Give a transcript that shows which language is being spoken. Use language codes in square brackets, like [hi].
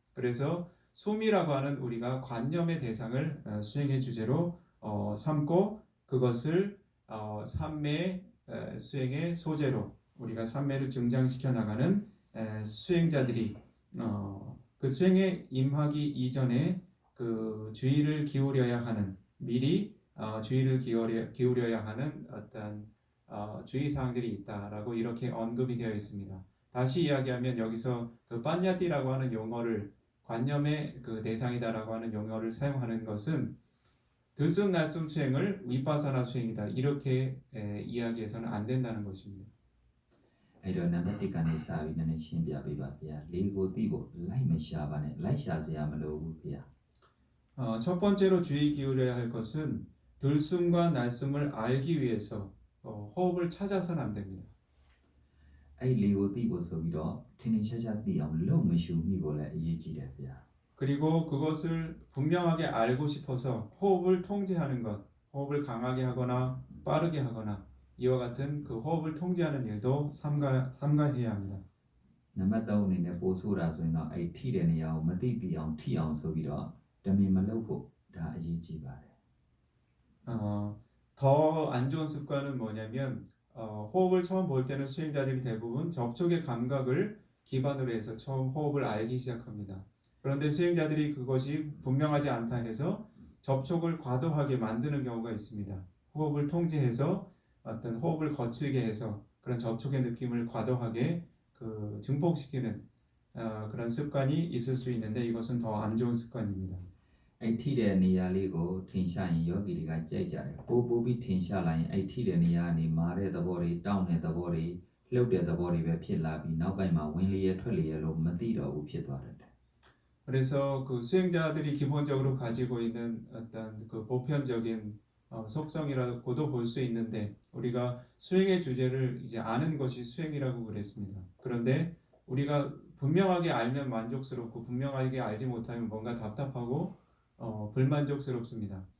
[ko] 그래서 숨이라고 하는 우리가 관념의 대상을 수행의 주제로 삼고 그것을 삼매 수행의 소재로 우리가 삼매를 증장시켜 나가는 수행자들이 그 수행에 임하기 이전에 그 주의를 기울여야 하는 미리 주의를 기울여야 하는 어떤 주의 사항들이 있다라고 이렇게 언급이 되어 있습니다. 다시 이야기하면 여기서 그 빠냐띠라고 하는 용어를 관념의 그 대상이다라고 하는 용어를 사용하는 것은 들숨 날숨 수행을 위파사나 수행이다 이렇게 이야기해서는 안 된다는 것입니다. [my] အဲ့တော့နံပါတ်1ကနေစပြီးနည်းနည်းရှင်းပြပေးပါဗျာလေးကိုသိဖို့လိုက်မရှာပါနဲ့လိုက်ရှာစရာမလိုဘူးဗျာ [ko] 첫 번째로 주의 기울여야 할 것은 들숨과 날숨을 알기 위해서 호흡을 찾아서는 안 됩니다. [my] အဲ့လေးကိုသိဖို့ဆိုပြီးတော့ထင်းထင်းရှားရှားသိအောင်လုံမရှုမိဖို့လည်းအရေးကြီးတယ်ဗျာ [ko] 그리고 그것을 분명하게 알고 싶어서 호흡을 통제하는 것, 호흡을 강하게 하거나 빠르게 하거나 이와 같은 그 호흡을 통제하는 일도 삼가해야 합니다. [my] နံပါတ်3အနေနဲ့ပို့ဆိုတာဆိုရင်တော့အဲ့ထိတဲ့နေရာကိုမသိသိအောင်ထိအောင်ဆိုပြီးတော့တမင်မလုပ်ဖို့ဒါအရေးကြီးပါတယ် [ko] 더 안 좋은 습관은 뭐냐면 호흡을 처음 볼 때는 수행자들이 대부분 접촉의 감각을 기반으로 해서 처음 호흡을 알기 시작합니다. 그런데 수행자들이 그것이 분명하지 않다 해서 접촉을 과도하게 만드는 경우가 있습니다. 호흡을 통제해서 어떤 호흡을 거칠게 해서 그런 접촉의 느낌을 과도하게 그 증폭시키는 그런 습관이 있을 수 있는데 이것은 더 안 좋은 습관입니다. [my] အဲ့ထိတဲ့နေရာလေးကိုထင်ရှားရင်ယောဂီတွေကကြိုက်ကြတယ်ပို့ပြီးထင်ရှားလာရင်အဲ့ထိတဲ့နေရာကနေမာတဲ့သဘောတွေတောင့်တဲ့သဘောတွေလှုပ်တဲ့သဘောတွေပဲဖြစ်လာပြီးနောက်ပိုင်းမှာဝင်လေရထွက်လေရလို့မသိတော့ဘူးဖြစ်သွားတယ် [ko] 그래서 그 수행자들이 기본적으로 가지고 있는 어떤 그 보편적인 속성이라고도 볼 수 있는데 우리가 수행의 주제를 이제 아는 것이 수행이라고 그랬습니다. 그런데 우리가 분명하게 알면 만족스럽고 분명하게 알지 못하면 뭔가 답답하고 불만족스럽습니다.